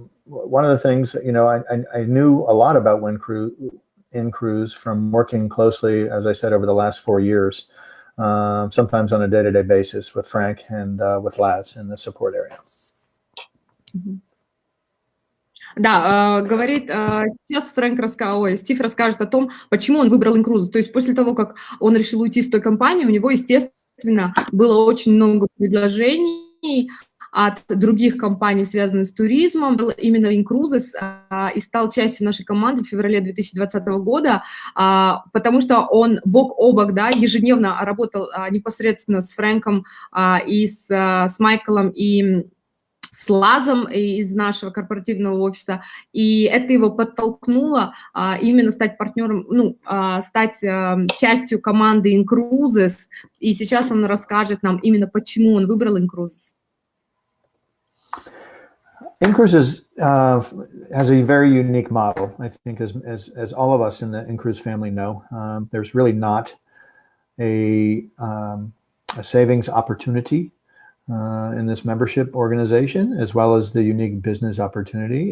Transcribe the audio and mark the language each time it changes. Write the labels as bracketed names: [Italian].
[English] One of the things, I knew a lot about Incruise from working closely, as I said, over the last 4 years, sometimes on a day-to-day basis with Frank and with Laz in the support area. [Russian] Да, говорит, сейчас Стив расскажет о том, почему он выбрал Incruises. То есть после того, как он решил уйти из той компании, у него, естественно, было очень много предложений от других компаний, связанных с туризмом. Был именно Incruises и стал частью нашей команды в феврале 2020 года, потому что он бок о бок, да, ежедневно работал непосредственно с Фрэнком и с Майклом и с Лазом из нашего корпоративного офиса, и это его подтолкнуло именно стать партнером, стать частью команды Incruises, и сейчас он расскажет нам именно, почему он выбрал Incruises. [English] Incruises has a very unique model, I think, as all of us in the Incruise family know. There's really not a savings opportunity in this membership organization, as well as the unique business opportunity.